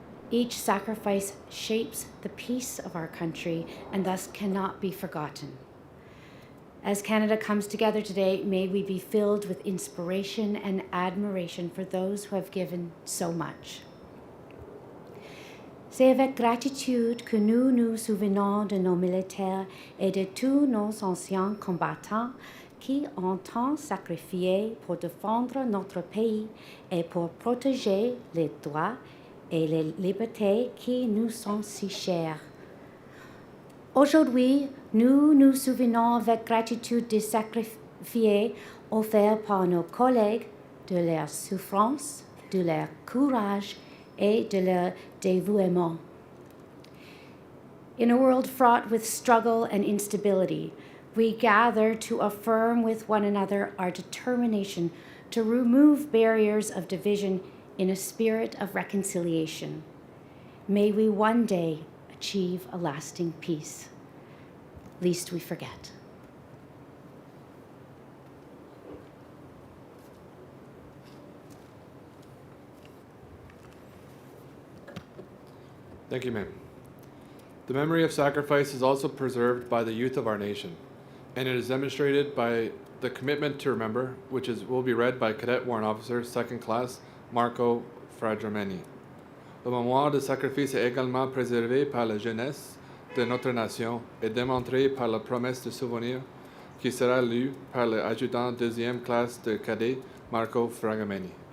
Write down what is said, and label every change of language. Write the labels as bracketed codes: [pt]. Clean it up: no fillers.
[en] Each sacrifice shapes the peace of our country and thus cannot be forgotten. As Canada comes together today, may we be filled with inspiration and admiration for those who have given so much. [fr] C'est avec gratitude que nous nous souvenons de nos militaires et de tous nos anciens combattants qui ont tant sacrifié pour défendre notre pays et pour protéger les droits et les libertés qui nous sont si chères. Aujourd'hui, nous nous souvenons avec gratitude des sacrifices offerts par nos collègues, de leur souffrance, de leur courage et de leur dévouement. [en] In a world fraught with struggle and instability, we gather to affirm with one another our determination to remove barriers of division in a spirit of reconciliation. May we one day achieve a lasting peace, lest we forget. Thank you, ma'am. The memory of sacrifice is also preserved by the youth of our nation, and it is demonstrated by the commitment to remember, will be read by Cadet Warrant Officer, 2nd Class, Marco Fragrameni. [fr] Le mémoire de sacrifice est également préservé par la jeunesse de notre nation et démontré par la promesse de souvenir qui sera lue par l'adjudant 2e classe de cadet Marco Fragrameni.